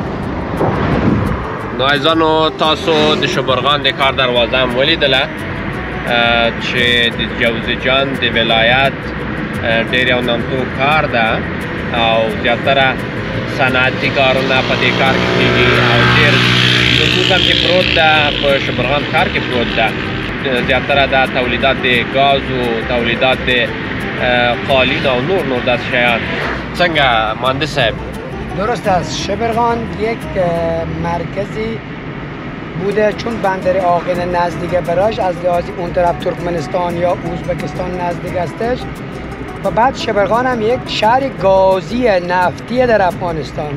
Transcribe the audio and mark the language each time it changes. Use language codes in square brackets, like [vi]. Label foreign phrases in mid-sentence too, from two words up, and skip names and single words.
[ps] نو عزیزانو تاسو د شبرغان د ښار دروازه هم ولیدله چې د جوزجان د ولایت ډېر یو نامتو کار ده او زیاتره صنعتي کارونه په دې کار کې کېږي او ډېر نفوس هم چې پروت ده په شبرغان ښار کې پروت ده. زیاتره دا تولیدات د ګازو، تولیدات د قالین او نور داسې شیان. څنګه مهندس صاحب؟ [fa] درست است. شبرغان یک مرکزی بوده چون بندر عاقل نزدیک براش از لحاظ اون طرف ترکمنستان یا ازبکستان نزدیک استش و بعد شبرغان هم یک شهر گازی نفتی در افغانستان.